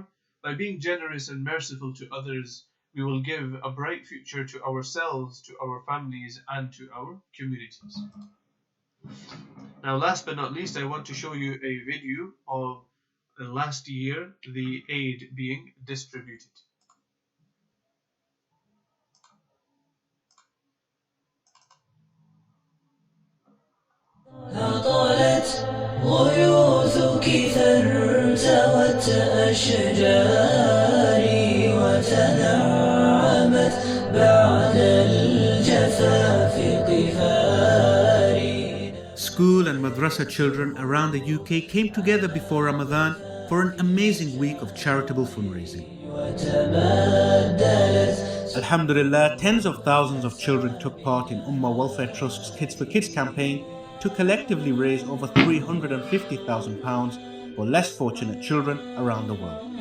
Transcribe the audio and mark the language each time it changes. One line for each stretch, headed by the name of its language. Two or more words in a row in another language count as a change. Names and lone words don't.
English: By being generous and merciful to others, we will give a bright future to ourselves, to our families, and to our communities. Now, last but not least, I want to show you a video of last year, the aid being distributed.
Arabic: هطلت غيوثك فارتوت أشجاري وتنعمت بعد الجفاف قفاري.
English: School and madrasa children around the UK came together before Ramadan for an amazing week of charitable fundraising. Alhamdulillah, tens of thousands of children took part in Ummah Welfare Trust's Kidz4Kidz campaign to collectively raise over £350,000 for less fortunate children around the world.